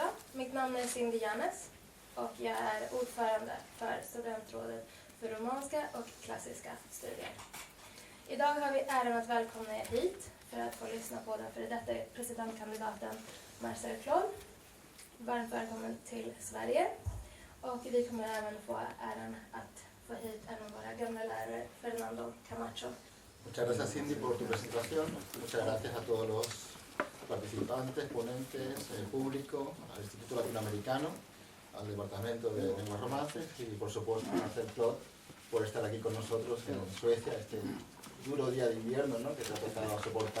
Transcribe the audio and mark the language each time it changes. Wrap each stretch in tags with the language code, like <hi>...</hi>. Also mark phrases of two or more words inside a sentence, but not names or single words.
<sv>Mitt namn är Cindy Janes och jag är ordförande för studentrådet för romanska och klassiska studier. Idag har vi äran att välkomna er hit för att få lyssna på den före detta presidentkandidaten Marcel Cloll. Varmt välkommen till Sverige. Och vi kommer även få äran att få hit en av våra gamla lärare, Fernando Camacho.</sv> <es>Muchas gracias, Cindy, por tu presentación. Muchas gracias a todos los participantes, ponentes, público, al Instituto Latinoamericano, al Departamento de Lenguas Romances y, por supuesto, a Marcel Cloll por estar aquí con nosotros en Suecia, este duro día de invierno, ¿no?, que se ha empezado a soportar.</es>